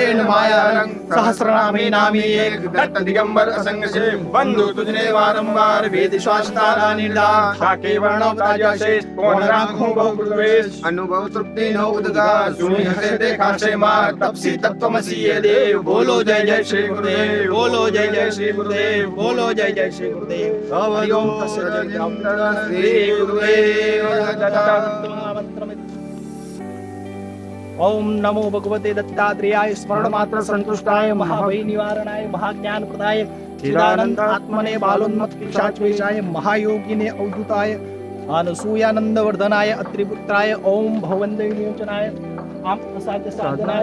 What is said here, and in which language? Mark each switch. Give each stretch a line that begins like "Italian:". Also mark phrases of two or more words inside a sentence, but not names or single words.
Gujarati: ન માયા રંગ સહસ્રનામી નામી એક દત્ત દિગંબર અસંગ છે બંધુ તુજને વારંવાર વેદ શ્વાસ તારા નિર્ધાર થાકે વર્ણવ તાજા શેષ કોણ રાખું બહુ પ્રવેશ અનુભવ તૃપ્તિ નો ઉદ્ગાર સુની હસે દેખાશે માર તપસી તત્વમસી એ દેવ બોલો જય જય શ્રી ગુરુદેવ બોલો જય જય શ્રી ગુરુદેવ બોલો જય જય શ્રી ગુરુદેવ હરિ ઓમ તસ્ય શ્રી ગુરુદેવ
Sanskrit: ओम नमो भगवते दत्तात्रेयाय स्मरण मात्र संतुष्टाय महाभय निवारणाय महाज्ञान प्रदाय चिदानंद आत्मने बालोन्मत पिशाचवेशाय महायोगिने अवधूताय अनसूयानंद वर्धनाय अत्रिपुत्राय ओम भवन्द विमोचनाय आम असाध्य साधनाय